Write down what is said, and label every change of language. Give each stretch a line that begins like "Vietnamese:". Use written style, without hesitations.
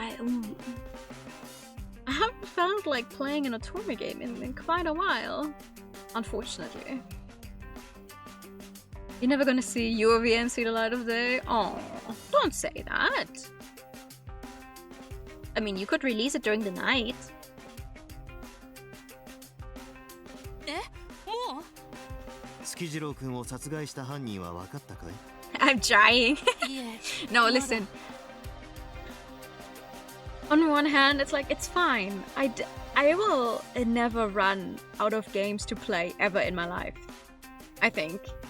English: I haven't felt like playing an Otome game in quite a while, unfortunately. You're never gonna see UV and see the light of day? Oh, don't say that. I mean, you could release it during the night.
Japanese: もう月次郎君を殺害した犯人は分かったかい？
English: I'm trying.
Japanese: いえ
English: No, listen. On one hand, it's like, it's fine. I will never run out of games to play ever in my life. I think.